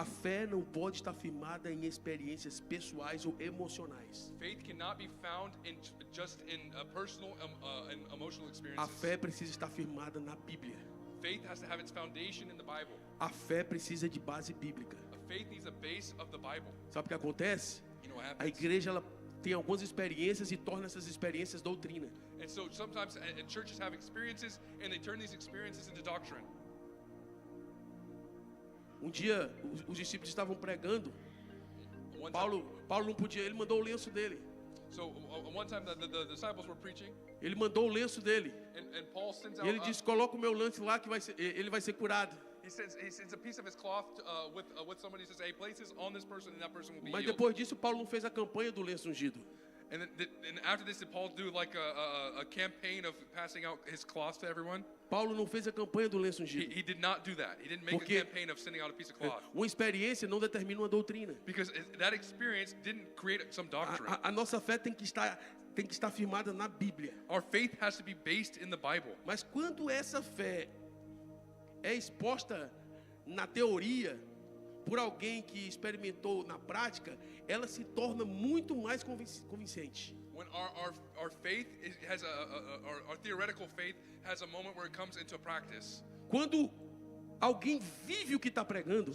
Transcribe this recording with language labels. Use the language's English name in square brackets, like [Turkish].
[Portuguese] A fé não pode estar firmada em experiências pessoais ou emocionais. [English] Faith cannot be found just in personal and emotional [Portuguese] A [English] experiences. [Portuguese] fé precisa estar firmada na Bíblia. [English] Faith has to have its foundation in the Bible. [Portuguese] A fé precisa de base bíblica. [English] Faith needs a base of the Bible. [Portuguese] Sabe o que acontece? [English] You know what [Portuguese] A [English] happens? [Portuguese] igreja ela tem algumas experiências e torna essas experiências doutrina. [English] And so sometimes churches have experiences and they turn these experiences into doctrine. [Portuguese] Um dia os discípulos estavam pregando. [English] One time, [Portuguese] Paulo não podia, ele mandou o lenço dele. [English] so one time the disciples were preaching [Portuguese] Ele mandou o lenço dele. [English] and Paul sends [Portuguese] E [English] out [Portuguese] ele disse: "Coloca o meu lenço lá que ele vai ser curado". [English] he sends a piece of his cloth with somebody. He says, hey, place this on this person and that person will be [Portuguese] Mas [English] healed. [Portuguese] depois disso Paulo não fez a campanha do lenço ungido. [English] And then after this, did Paul do like a campaign of passing out his cloth to everyone? [Portuguese] Paulo não fez a campanha do lenço ungido. [English] He did not do that. He didn't make [Portuguese] Porque- [English] a campaign of sending out a piece of cloth. [Portuguese] Uma experiência não determina uma doutrina. [English] Because that experience didn't create some doctrine. [Portuguese] A nossa fé tem que estar firmada na Bíblia. [English] Our faith has to be based in the Bible. [Portuguese] Mas quando essa fé é exposta na teoria por alguém que experimentou na prática, ela se torna muito mais convincente. [English] When our faith has our theoretical faith has a moment where it comes into practice. [Portuguese] Quando alguém vive o que está pregando,